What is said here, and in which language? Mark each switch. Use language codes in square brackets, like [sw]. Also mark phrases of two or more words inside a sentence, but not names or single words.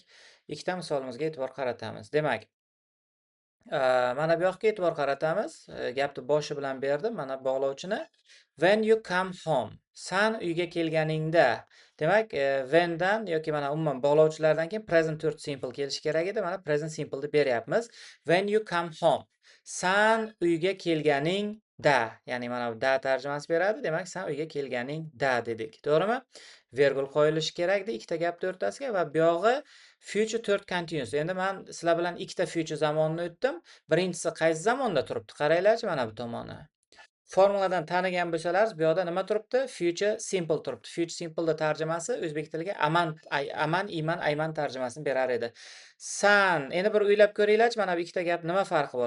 [uz] Demak, ikkita misolimizga e'tibor qaratamiz. Demak, Mana bu yoqqa e'tibor qaratamiz. Gapni boshi bilan berdim. Mana bog'lovchini. [en] When you come home. [uz] San uyga kelganingda. Demak, whendan yoki mana umuman bog'lovchilardan keyin [en] present tense simple [uz] kelishi kerak edi. Mana [en] present simple [uz] deb beryapmiz. [en] When you come home. [uz] San uyga kelganingda. Ya'ni mana bu da tarjimasi beradi. Demak, san uyga kelganingda dedik. To'g'rimi? Vergul qo'yilishi kerak edi ikkita gapni o'rtasiga va bu yog'i [en] future third continuous. [uz] Endi men sizlar bilan ikkita future zamonni o'tdim. Birinchisi qaysi zamonda turibdi? Qaranglarchi mana bu tomoni. Formuladan tanigan bo'lsalar, bu yoqda nima turibdi? [en] Future simple [uz] turibdi. [en] Future simple [uz] tarjimasi o'zbek tiliga aman, iman, ayman tarjimasini berar edi. San, endi bir o'ylab ko'ringlarchi, mana bu ikkita gap nima farqi bor?